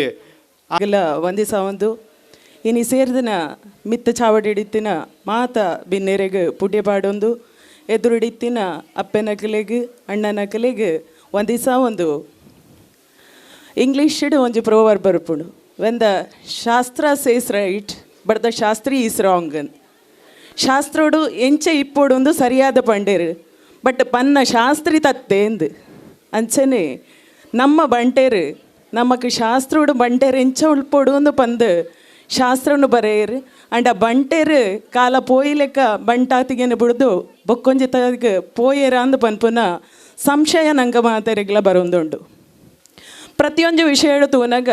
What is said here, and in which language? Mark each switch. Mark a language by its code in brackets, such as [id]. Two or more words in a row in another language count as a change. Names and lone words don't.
[tcy] ಆಗಲ್ಲ ಒಂದಿಸ ಒಂದು ಇನಿ ಸೇರಿದಿನ ಮಿತ್ತ ಚಾವಡಿಡಿತ್ತಿನ ಮಾತ ಬಿನ್ನೆರೆಗೆ ಪುಡ್ಯ ಪಾಡೊಂದು ಎದುರುಡಿತ್ತಿನ ಅಪ್ಪೆನಕಲೆಗೆ ಅಣ್ಣನಕಲೆಗೆ ಒಂದಿಸ ಒಂದು ಇಂಗ್ಲೀಷ್ ಒಂಜಿ ಪ್ರೋವರ್ ಬರ್ಪುಂಡು [en] when the shastra says right but the shastri is wrong [tcy] ಅನ್ ಶಾಸ್ತ್ರೋಡು ಎಂಚೆ ಇಪ್ಪೋಡೊಂದು ಸರಿಯಾದ ಪಂಡೇರು ಬಟ್ ಪನ್ನ ಶಾಸ್ತ್ರಿ ತತ್ತೇಂದು ಅಂಚನೆ ನಮ್ಮ ಬಂಟೇರು ನಮಕ್ ಶಾಸ್ತ್ರೋಡು ಬಂಟೇರು ಎಂಚ ಉಳ್ಪೋಡು ಒಂದು ಪಂದು ಶಾಸ್ತ್ರನು ಬರೆಯರು ಅಂಡ್ ಆ ಬಂಟೇರು ಕಾಲ ಪೋಯಿಲೆಕ್ಕ ಬಂಟಾತಿಗೆನ ಬಿಡ್ದು ಬೊಕ್ಕೊಂಜಿ ತಗ ಪೋಯೇರ ಅಂದು ಪನ್ಪುನ ಸಂಶಯ ನಂಗೆ ಮಾತೆರೆಗ್ಲ ಬರೋದುಂಡು ಪ್ರತಿಯೊಂದು ವಿಷಯ ತೂನಾಗ